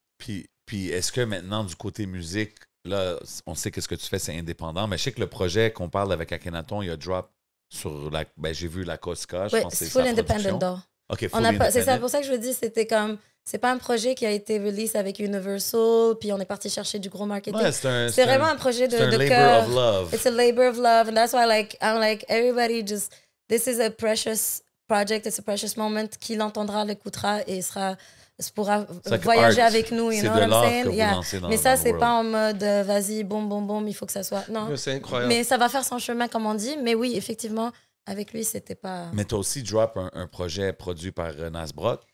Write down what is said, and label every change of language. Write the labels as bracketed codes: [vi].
[fr] Puis est-ce que maintenant, du côté musique, là, on sait que ce que tu fais, c'est indépendant, mais je sais que le projet qu'on parle avec Akhenaton, il a drop sur j'ai vu la Cosca, je pense que c'est [en] full [fr] sa [en] independent though. OK, full independent. [fr] C'est ça pour ça que je vous dis, c'était comme, c'est pas un projet qui a été release avec Universal, puis on est parti chercher du gros marketing. Ouais, c'est vraiment un projet de [en] labor [fr] cœur. [en] of love. It's a labor of love, and that's why I'm like, everybody just, this is a precious project, it's a precious moment. [fr] Qui l'entendra, l'écoutera et pourra voyager avec nous, [en] you know what I'm saying? Yeah. [fr] Mais ça, c'est pas en mode vas-y, boum, il faut que ça soit. Non. C'est incroyable. Mais ça va faire son chemin, comme on dit. Mais oui, effectivement, avec lui, c'était pas. Mais t'as aussi drop un projet produit par Nas Brock.